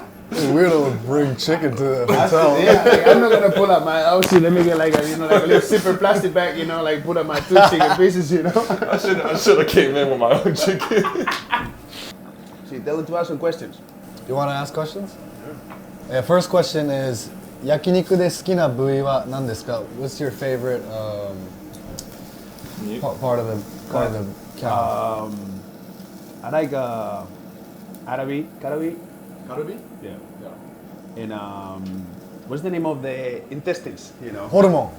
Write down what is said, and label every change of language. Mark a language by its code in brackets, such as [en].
[en] Weirdo would bring chicken to the hotel. Yeah, like, I'm not gonna pull out my. Obviously, let me get like a, like a little zipper plastic bag. You know, like put out my 2 chicken pieces. You know. I should have came in with my own chicken. See, tell them to ask some questions. You want to ask questions? Yeah. First question is, [ja] 焼肉で好きな部位は何ですか? [en] What's your favorite part of the cow? I like Karabi. Karabi? Yeah. And what's the name of the intestines? You know. Horumo.